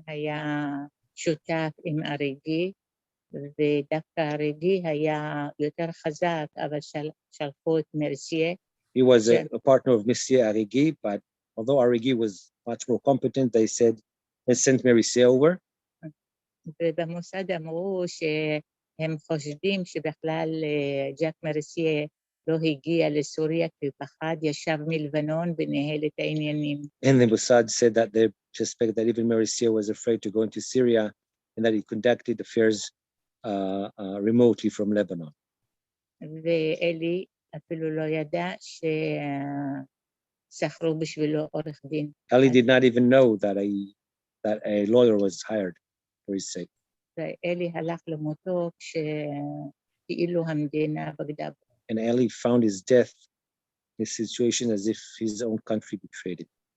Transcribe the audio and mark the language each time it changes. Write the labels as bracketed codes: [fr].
[he] היה שותף עם אריגי, ודווקא אריגי היה יותר חזק, אבל שלחו את מריסייה. [en] He was a partner of Monsieur Arigi, but although Arigi was much more competent, they said, they sent Merisier over. [he] ובמוסד אמרו שהם חושדים שבכלל ג'ק מריסייה לא הגיע לסוריה כי פחד, ישב מלבנון וניהל את העניינים. [en] And the Mossad said that they suspect that even Merisier was afraid to go into Syria and that he conducted affairs remotely from Lebanon. [he] ואלי אפילו לא ידע ששכרו בשבילו עורך דין. [en] Eli did not even know that a lawyer was hired for his sake. [he] ואלי הלך למותו כשכאילו המדינה בגדה בו. [en] And Eli found his death, his situation, as if his own country betrayed him.